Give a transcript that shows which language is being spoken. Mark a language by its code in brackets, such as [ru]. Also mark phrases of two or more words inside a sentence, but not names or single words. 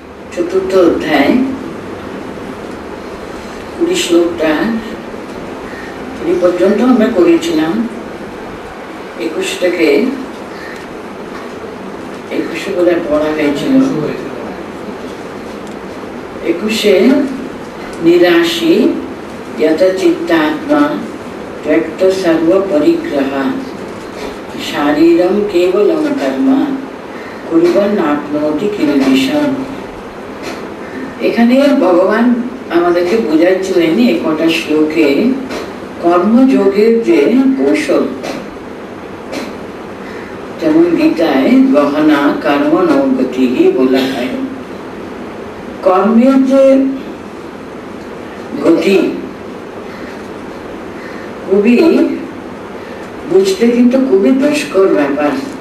[bn] চতুর্থ অধ্যায় 20 শ্লোকটা এই পর্যন্ত আমরা করেছিলাম। 21 থেকে 21 বলে পড়া হয়েছিল। [sa] 21-এ নিরাশী यत चित्तात्मा त्यक्त सर्व परिग्रह शारीरम केवलम कर्म कुर्वन् आपनोति किल्बिषम्। [bn] এখানে ভগবান আমাদেরকে বোঝাচ্ছিলেন এই কটা শ্লোকে কর্মযোগের যে কৌশল, যেমন গীতায় [sa] গহনা কর্ম নৌগতি [bn] বলা হয়। কর্মের যে গতি খুবই বুঝতে কিন্তু খুবই দুষ্কর ব্যাপার।